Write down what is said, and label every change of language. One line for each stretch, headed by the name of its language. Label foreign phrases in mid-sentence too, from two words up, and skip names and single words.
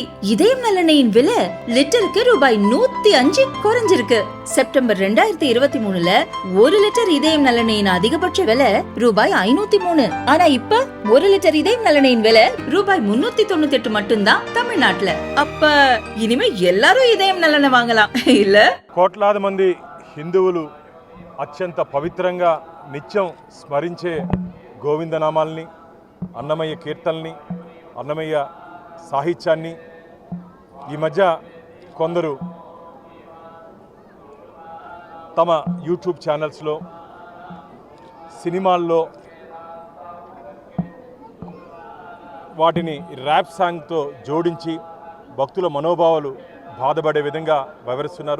Tamil: இதயம் நல்லெண்ணெயின் விலை லிட்டருக்கு ரூபாய் 105 குறைஞ்சிருக்கு. செப்டம்பர் 2023ல 1 லிட்டர் இதயம் நல்லெண்ணெயின் அதிகபட்ச விலை ரூபாய் 503. ஆனா இப்ப 1 லிட்டர் இதயம் நல்லெண்ணெயின் விலை ரூபாய் 398 மட்டும்தான் தமிழ்நாட்டுல. அப்ப இனிமே எல்லாரும் இதயம் நல்லெண்ணெய் வாங்கலாம் இல்ல?
Telugu: కోట్లాది మంది హిందువులు అత్యంత పవిత్రంగా నిత్యం స్మరించే గోవిందనామాల్ని, అన్నమయ్య కీర్తనల్ని, అన్నమయ్య సాహిత్యాన్ని ఈ మధ్య కొందరు తమ యూట్యూబ్ ఛానల్స్లో, సినిమాల్లో వాటిని ర్యాప్ సాంగ్తో జోడించి భక్తుల మనోభావాలు బాధపడే విధంగా వివరిస్తున్నారు.